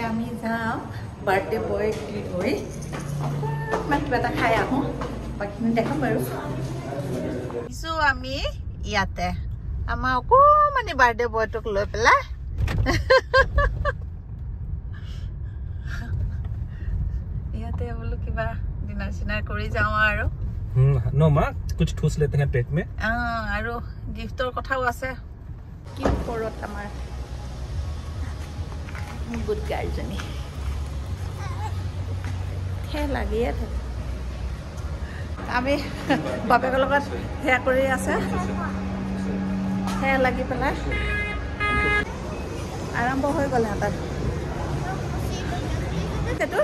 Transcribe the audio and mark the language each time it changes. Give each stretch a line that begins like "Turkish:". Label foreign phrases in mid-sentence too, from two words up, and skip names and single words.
Assamese: আমি যাম
English: birthday boy
Assamese: ধৰি অকণমান কিবা এটা খাই আহোঁ বাকীখিনি দেখাম বাৰু কিছু আমি ইয়াতে আমাৰ অকণমানি
English: birthday boyটোক
Assamese: লৈ পেলাই ইয়াতে বোলো কিবা ডিনাৰ চিনাৰ কৰি যাওঁ আৰু নো মা
Hindi: कुछ ठूस लेते हैं पेट में
Assamese: আৰু গিফ্টৰ কথাও আছে কি ওপৰত আমাৰ
English: good girlজনী
Assamese: সেই লাগিয়ে থাকে আমি বাপেকৰ লগত সেয়া কৰি আছে সেয়া লাগি পেলাই আৰম্ভ হৈ গ'ল সিহঁতৰ সেইটো